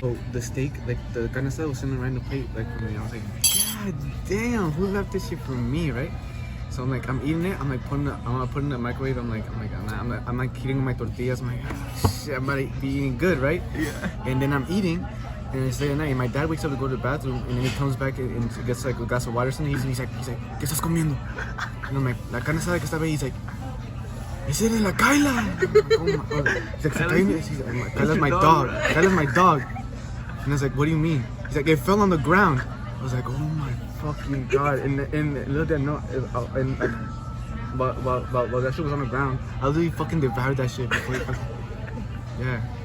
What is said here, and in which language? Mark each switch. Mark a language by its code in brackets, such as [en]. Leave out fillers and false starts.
[en] So the steak, like the carne asada was sitting right on the plate, like for me. I was like, God damn, who left this shit for me, right? So I'm like, I'm eating it. I'm like I'm gonna put it in the microwave. I'm like eating my tortillas. I'm like, oh, shit, I'm about to be eating good, right? Yeah. And then I'm eating, and it's late at night. And my dad wakes up to go to the bathroom, and then he comes back and gets like a glass of water or something. He's like, [es] ¿Qué estás comiendo? [en] And I'm like, [es] la carne asada que estaba ahí. [en] He's like, [es] ese de la Kyla. [en] Oh my God. He's like, Kyla's my dog. Kyla's my dog. And I was like, what do you mean? He's like, it fell on the ground. I was like, oh my fucking God. And little did I know, and like, while that shit was on the ground, I literally fucking devoured that shit before it fucking, yeah.